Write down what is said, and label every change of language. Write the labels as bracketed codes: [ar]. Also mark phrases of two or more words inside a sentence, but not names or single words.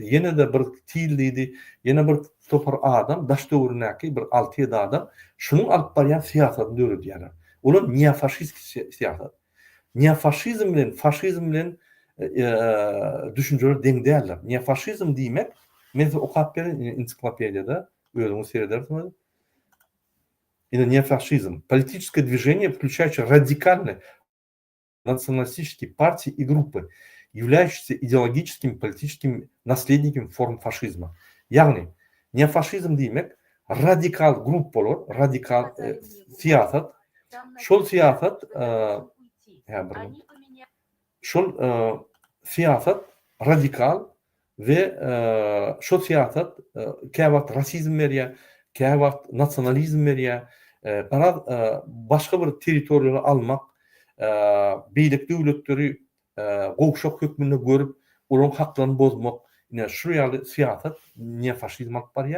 [tk] Ýene de bir Til diýdi, ýene bir topar adam, daş döwründäki bir 6-7 adam şunu alyp barýan syýasaty döwredýärler. Olam neofaşistik syýasat. Neofaşizm bilen faşizm bilen düşünjeler deň däller. Neofaşizm diýmek, men okap beren ensiklopediyada özüňiz seredersiniz. [ru] Неофашизм. Политическое движение, включающее радикальные националистические партии и группы, являющиеся идеологическими политическими наследниками форм фашизма. [tk] Ягни, неофашизм demek radikal grup olur, radikal siyasat. Şol siyasat siyasat radikal ve şol siyasat käwagt rasizm berýär, kähe wagt nasionalizm berýär, başga bir territoriýany almak, beýlik döwletleri gowşak hökmünde görüp, olaryň haklaryny bozmak, ine şu ýaly siýasat neofaşizm alyp barýar.